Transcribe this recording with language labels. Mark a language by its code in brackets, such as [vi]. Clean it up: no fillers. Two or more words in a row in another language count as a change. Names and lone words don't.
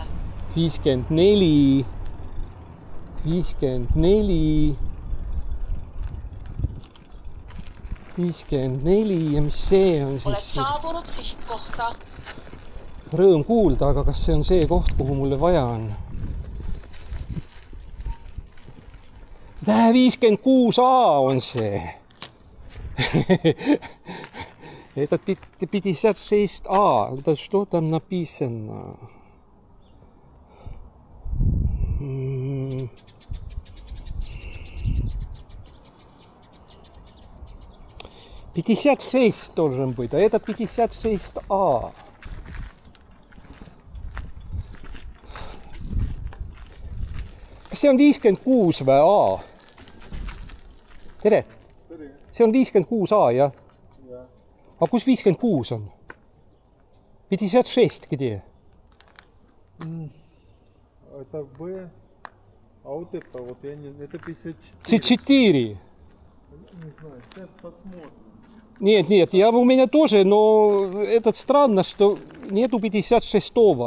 [et] 54. 54 ja mis see on siis? Oled saabunud sihtkohta. Rõõm kuulda, aga kas see on see koht, kuhu mulle vaja on? 56A on see. [ru] Это 56A. Да что там написано? 56 должен быть, а это 56А. [et] Kas see on 56 või A? Tere! See on 56A, jah? Ja. Aga kus 56 on? 56 где? [ru] Это Б. А вот это вот, я не... Это 54. C4. Не знаю, сейчас посмотрим. Нет, у меня тоже, но это странно, что нету 56-го.